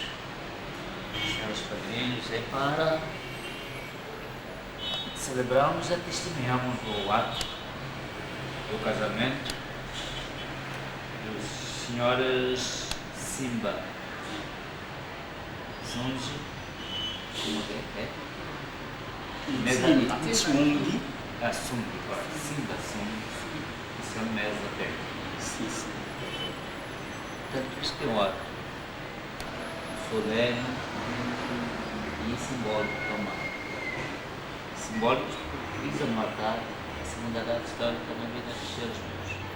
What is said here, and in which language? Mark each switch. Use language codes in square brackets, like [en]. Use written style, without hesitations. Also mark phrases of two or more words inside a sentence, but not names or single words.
[pt] senhores padrinhos, é para celebrarmos e testemunharmos o ato do casamento dos senhores Simba, Sunji, como é? Sungi. Sungi, claro. Simba, Sungi, isso é o mês da terra. Sim, sim. Portanto, isto é um ato solene e simbólico também. Simbólico porque visa marcar a segunda data histórica na vida dos seres humanos.